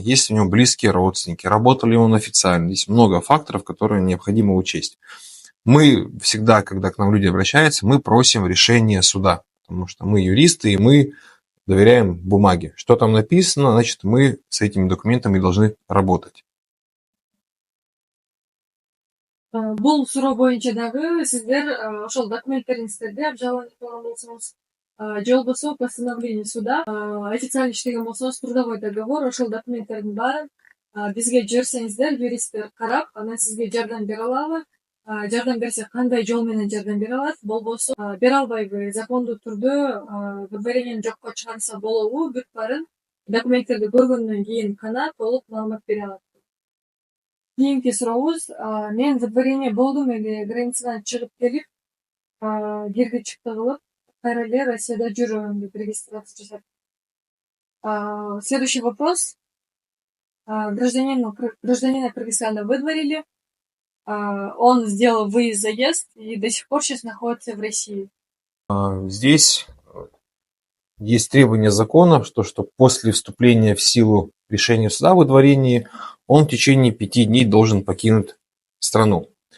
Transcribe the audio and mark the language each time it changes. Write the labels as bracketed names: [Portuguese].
[Russian] Есть у него близкие родственники, работали он официально. Есть много факторов, которые необходимо учесть. Мы всегда, когда к нам люди обращаются, мы просим решения суда, потому что мы юристы, и мы доверяем бумаге. Что там написано, значит, мы с этими документами должны работать. [Kyrgyz] Бул суроо боюнча дагы сиздер ошол документтериңиздерди обжалование кылган болсоңуз, же болбосо [Russian] постановление суда [Kyrgyz] официально иштеген болсоңуз, трудовой договор, ошол документтердин баарын бизге жиберсеңиздер, юристтер карап, анан сизге жардам бере алабы? Жардам берсе, кандай жол менен жардам бере алат? Болбосо бере албайбы? Закондуу түрдө выдворениени жокко чыгарса болобу? Бүт баарын документтерди көргөндөн кийин гана толук маалымат бере алат. Кийинки сурообуз, мен выдворение болдум эле, границадан чыгып келип, кирди чыкты кылып, кайра эле Россияда жүрөм деп регистрация жасап. [Russian] Следующий вопрос. Гражданина Кыргызстана выдворили, он сделал выезд-заезд и до сих пор сейчас находится в России. Здесь есть требование закона, что после вступления в силу решения суда о выдворении он в течение 5 дней должен покинуть страну.